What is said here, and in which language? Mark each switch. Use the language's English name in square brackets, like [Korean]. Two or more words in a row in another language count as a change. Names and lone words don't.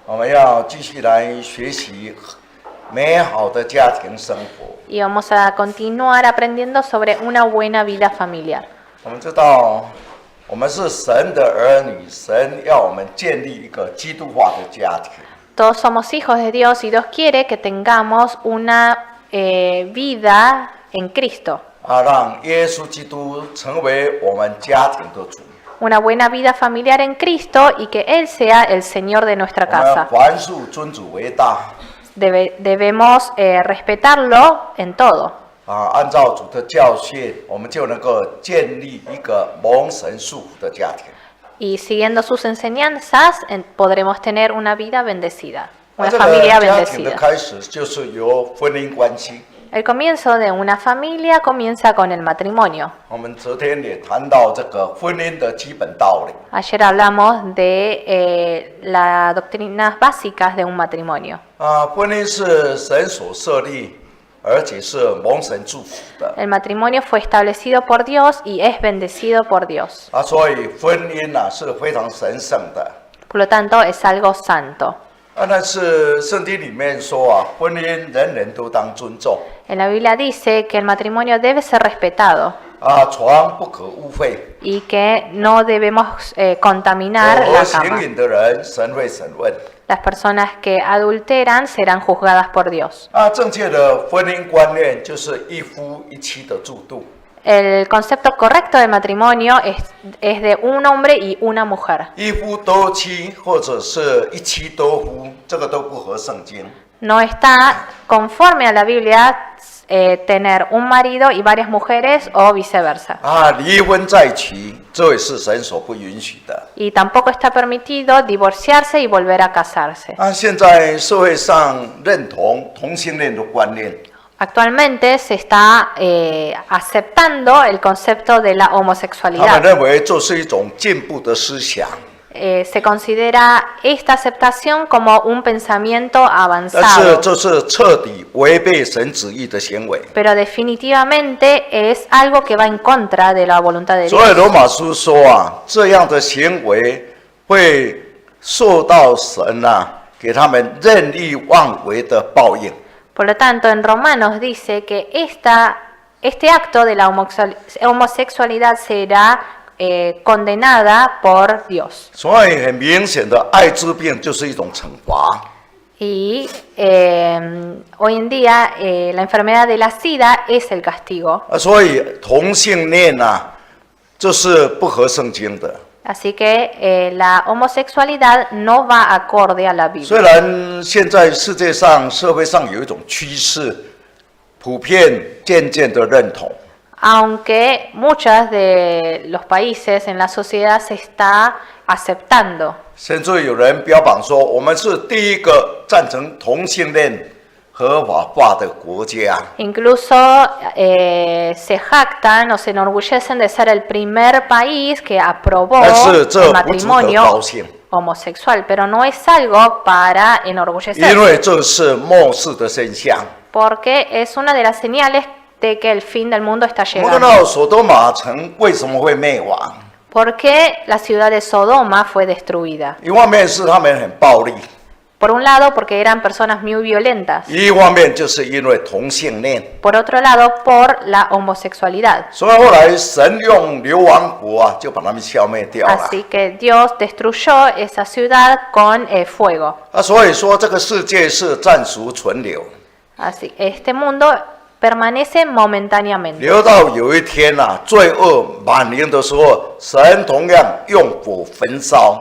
[Chinese] 我们要继续来学习美好的家庭生活。 [Spanish] Y vamos a continuar aprendiendo sobre una buena vida familiar. [Chinese] 我们知道，我们是神的儿女，神要我们建立一个基督化的家庭。 [Spanish] Todos somos hijos de Dios y Dios quiere que tengamos una vida en Cristo. [Chinese] 让耶稣基督成为我们家庭的主。 [Spanish] Una buena vida familiar en Cristo y que Él sea el Señor de nuestra [Chinese] 我们 [Spanish] casa. [Chinese] 凡事尊主为大。 [Spanish] Debemos respetarlo en todo. [Chinese] 按照主的教训，我们就能够建立一个蒙神祝福的家庭。 [Spanish] Y siguiendo sus enseñanzas podremos tener una vida bendecida, [Chinese] 那 [Spanish] una [Chinese] 这个 [Spanish] familia [Chinese] 家庭的 [Spanish] bendecida. [Chinese] 开始就是由婚姻关系。 [Spanish] El comienzo de una familia comienza con el matrimonio. [Chinese] 我们昨天也谈到这个婚姻的基本道理。 [Spanish] Ayer hablamos de las doctrinas básicas de un matrimonio. [Chinese] 婚姻是神所设立，而且是蒙神祝福的。 [Spanish] El matrimonio fue establecido por Dios y es bendecido por Dios. [Chinese] 所以婚姻是非常神圣的。 [Spanish] Por lo tanto, es algo santo. [Chinese] 但是圣经里面说婚姻人人都当尊重。 [Spanish] En la Biblia dice que el matrimonio debe ser respetado [Chinese] 床不可污秽。 [Spanish] y que no debemos contaminar [Chinese] 和 [Spanish] la [Chinese] 行 [Spanish] cama. [Chinese] 淫的人，神会审问。 [Spanish] Las personas que adulteran serán juzgadas por Dios. [Chinese] 正确的婚姻观念就是一夫一妻的制度。 [Spanish] El concepto correcto de matrimonio es de un hombre y una mujer. [Chinese] 一夫多妻或者是一妻多夫，这个都不合圣经。 [Spanish] No está conforme a la Biblia tener un marido y varias mujeres o viceversa. [Chinese] 离婚再娶，这也是神所不允许的。 [Spanish] Y tampoco está permitido divorciarse y volver a casarse. [Chinese] 现在社会上认同同性恋的观念。 [Spanish] Actualmente se está aceptando el concepto de la [Chinese] 他们 [Spanish] homosexualidad. [Chinese] 认为这是一种进步的思想， [Spanish] Se considera esta aceptación como un pensamiento [Chinese] 但是 [Spanish] avanzado. [Chinese] 这是彻底违背神旨意的行为。 [Spanish] Pero definitivamente es algo que va en contra de la voluntad de [Chinese] 所以 [Spanish] Dios. [Chinese] 罗马书说这样的行为会受到神给他们任意妄为的报应。 [Spanish] Por lo tanto, en Romanos dice que este acto de la homosexualidad será condenada por Dios. [Chinese] 所以很明显的，艾滋病就是一种惩罚。 [Spanish] Y hoy en día la enfermedad de la SIDA es el castigo. [Chinese] 所以同性恋这是不合圣经的。 [Spanish] Así que la homosexualidad no va acorde a la [Chinese] 虽 [Spanish] Biblia. [Chinese] 然现在世界上、社会上有一种趋势，普遍渐渐的认同。 [Spanish] Aunque muchos de los países en la sociedad se está aceptando. [Chinese] 甚至有人标榜说，我们是第一个赞成同性恋合法化的国家。 [Spanish] Incluso se jactan o se enorgullecen de ser el primer país que aprobó [Chinese] 但是这 [Spanish] el [Chinese] 不值得高 [Spanish] matrimonio [Chinese] 兴， [Spanish] homosexual, pero no es algo para [Chinese] 因 [Spanish] enorgullecerse, [Chinese] 为这是末世的现象。 [Spanish] porque es una de las señales de que el fin del mundo está [Chinese] 我们看 [Spanish] llegando. [Chinese] 到索多玛城为什么会灭亡？ [Spanish] ¿Por qué la ciudad de Sodoma fue destruida? [Chinese] 一方面是他们很暴力， [Spanish] Por un lado, porque eran personas muy violentas. [Chinese] 一方面就是因为同性恋。 [Spanish] Por otro lado, por la homosexualidad. [Chinese] 所以后来神用流亡国就把他们消灭掉了。 [Spanish] Así que Dios destruyó esa ciudad con fuego. [Chinese] 所以说这个世界是暂时存留， [Spanish] Así, este mundo permanece momentáneamente. [Chinese] 留到有一天罪恶满盈的时候，神同样用火焚烧。